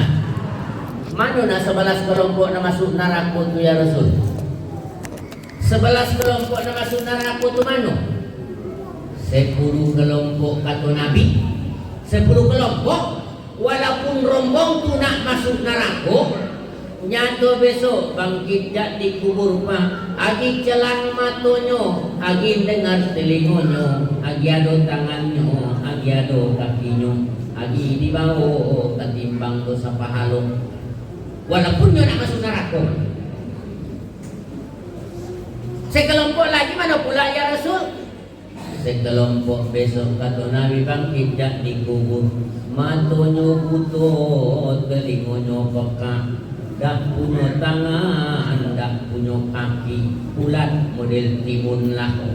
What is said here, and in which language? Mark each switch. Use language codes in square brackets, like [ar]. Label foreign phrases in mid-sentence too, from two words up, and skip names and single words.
[mui] Mana nak 11 kelompok nak masuk neraka tu ya Rasul? 11 kelompok nak masuk neraka tu mana? 10 kelompok kata Nabi. 10 kelompok walaupun rombong tu nak masuk neraka, nyata besok bangkit di kubur Pak. Agi celan matonyo, agi dengar telingonyo, agi ado tangannya, agi ado kakinya, agi dibawa ketimbang dosa pahalo. Walaupun nyo nak masuk neraka. Sekelompok lagi mana pula ya Rasul? Sekelompok besok kata Nabi bangkit di kubur, matonyo butuh, telingonyo pekak. Dak punya tangan, dak punya kaki, ulat model timun lah.